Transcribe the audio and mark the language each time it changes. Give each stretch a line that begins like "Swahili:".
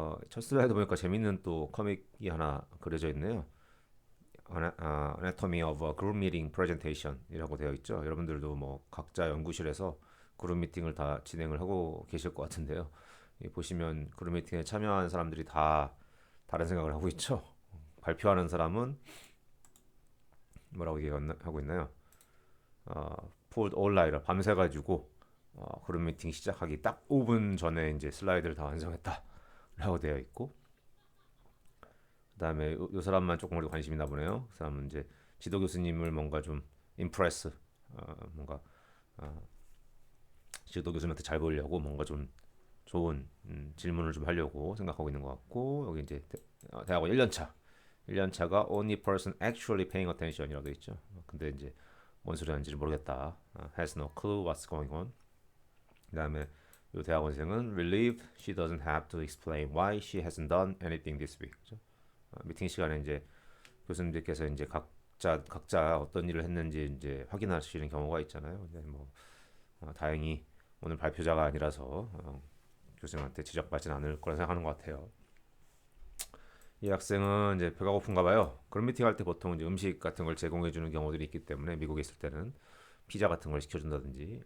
Korean: 첫 슬라이드 보니까 재밌는 또 커믹이 하나 그려져 있네요.
English: Anatomy of a Group Meeting Presentation
Korean: 이라고 되어 있죠. 여러분들도 뭐 각자 연구실에서 그룹 미팅을 다 진행을 하고 계실 것 같은데요. 보시면 그룹 미팅에 참여한 사람들이 다 다른 생각을 하고 있죠. 발표하는 사람은 뭐라고 얘기하고 있나요?
English: pulled all nighter
Korean: 밤새가지고 그룹 미팅 시작하기 딱 5분 전에 이제 슬라이드를 다 완성했다라고 되어 있고, 그다음에 요 사람만 조금 우리 관심이 나 보네요. 그 사람은 이제 지도 교수님을 뭔가 좀 임프레스, 뭔가 어, 지도 교수님한테 잘 보이려고 뭔가 좀 좋은 질문을 좀 하려고 생각하고 있는 것 같고, 여기 이제 대학원 1년차 1년차가
English: only person actually paying attention
Korean: 이라고 되어 있죠. 근데 이제 뭔 소리 하는지 모르겠다.
English: has no clue what's going on.
Korean: 그다음에 이 대학원생은
English: relieved she doesn't have to explain why she hasn't done anything this week.
Korean: 그죠? 미팅 시간에 이제 교수님들께서 이제 각자 어떤 일을 했는지 이제 확인하시는 경우가 있잖아요. 근데 뭐 다행히 오늘 발표자가 아니라서 교수님한테 지적받진 않을 거라 생각하는 것 같아요. 이 학생은 이제 배가 고픈가 봐요. 그런 미팅 할 때 보통 이제 음식 같은 걸 제공해 주는 경우들이 있기 때문에 미국에 있을 때는 피자 같은 걸 시켜준다든지.